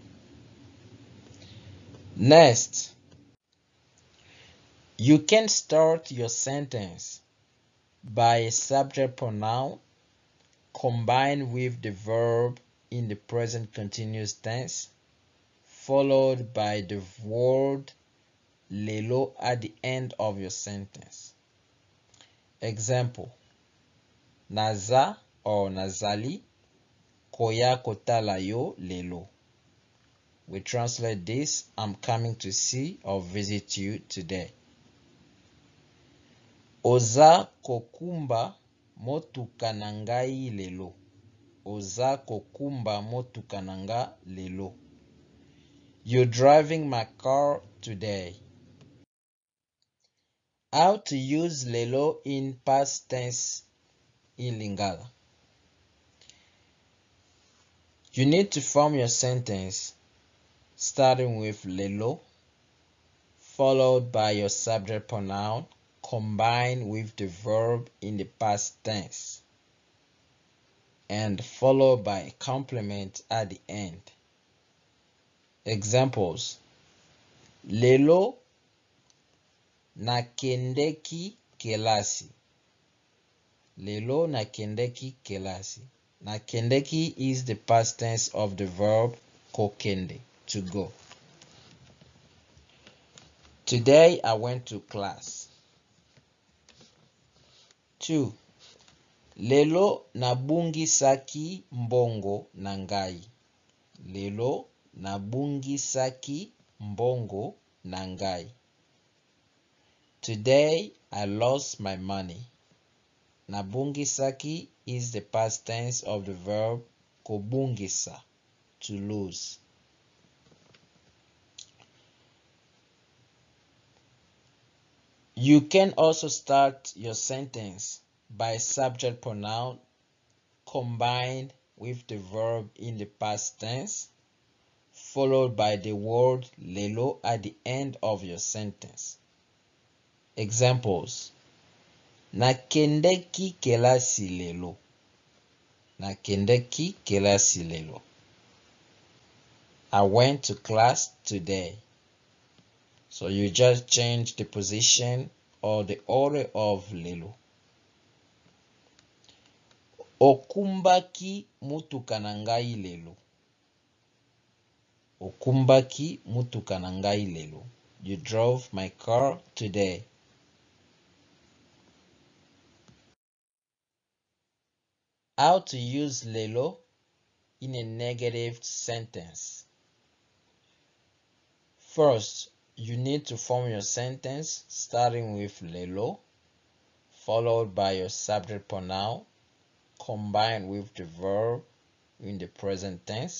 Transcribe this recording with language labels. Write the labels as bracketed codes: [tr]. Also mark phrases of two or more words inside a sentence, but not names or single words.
[en] Next, you can start your sentence by a subject pronoun combined with the verb in the present continuous tense, followed by the word lelo at the end of your sentence. Example: [ln] naza or nazali koya kotala yo lelo. [en] We translate this: I'm coming to see or visit you today. [ln] Oza kokumba motuka na ngai lelo. Oza kokumba motuka na nga lelo. [en] You're driving my car today. How to use lelo in past tense in Lingala. You need to form your sentence starting with lelo, followed by your subject pronoun combined with the verb in the past tense, and followed by a complement at the end. Examples: [ln] lelo nakendeki kelasi. Lelo nakendeki kelasi. [en] Nakendeki is the past tense of the verb kokende, to go. Today I went to class. 2. [ln] Lelo nabungisaki mbongo na ngai. Lelo nabungisaki mbongo na ngai. [en] Today I lost my money. Nabungisaki is the past tense of the verb kobungisa, to lose. You can also start your sentence by subject pronoun combined with the verb in the past tense, followed by the word lelo at the end of your sentence. Examples: [ln] nakendeki kelasi lelo. Nakendeki kelasi lelo. [en] I went to class today. So you just change the position or the order of lelo. [ln] Okumbaki mutuka na ngai lelo. Okumbaki mutuka na ngai lelo. [en] You drove my car today. How to use lelo in a negative sentence. First, you need to form your sentence starting with lelo, followed by your subject pronoun combined with the verb in the present tense.